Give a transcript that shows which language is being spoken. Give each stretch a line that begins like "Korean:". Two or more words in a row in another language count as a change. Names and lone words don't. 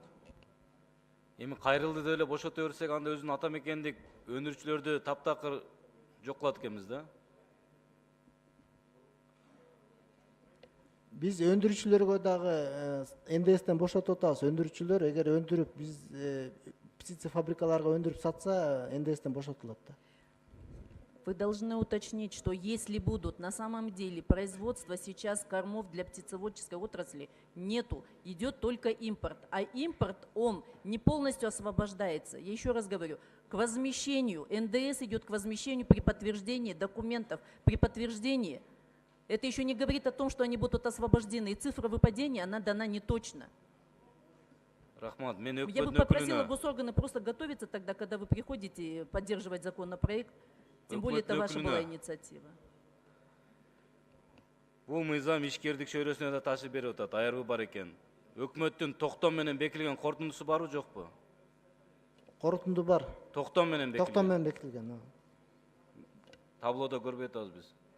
Kyrgyz: Эми кайрылды деп эле бошото берсек, анда өзүнүн ата мекендик өндүрүүчүлөрдү таптакыр жок кылат экенбиз да. Биз өндүрүүчүлөргө дагы НДСтен бошотуп атабыз. Өндүрүүчүлөр эгер өндүрүп биз птица фабрикаларга өндүрүп сатса, НДСтен бошотулат да.
Russian: Вы должны уточнить, что если будут на самом деле производство сейчас кормов для птицеводческой отрасли нету, идет только импорт. А импорт, он не полностью освобождается. Я еще раз говорю, к возмещению, НДС идет к возмещению при подтверждении документов, при подтверждении. Это еще не говорит о том, что они будут освобождены. И цифра выпадения, она дана не точно.
Kyrgyz: Рахмат,
Russian: Я бы попросила госорганы просто готовиться тогда, когда вы приходите поддерживать законопроект. Тем более это ваша была инициатива.
Kyrgyz: Бул мыйзам ишкердик чөйрөсүнө да ташып берип атат, аярбы бар экен. Өкмөттүн токтом менен бекилген корутундусу барбы, жокпу? Корутунду бар. Токтом менен бекилген. Токтом менен бекитилген. Таблодо көрбөй атабыз биз.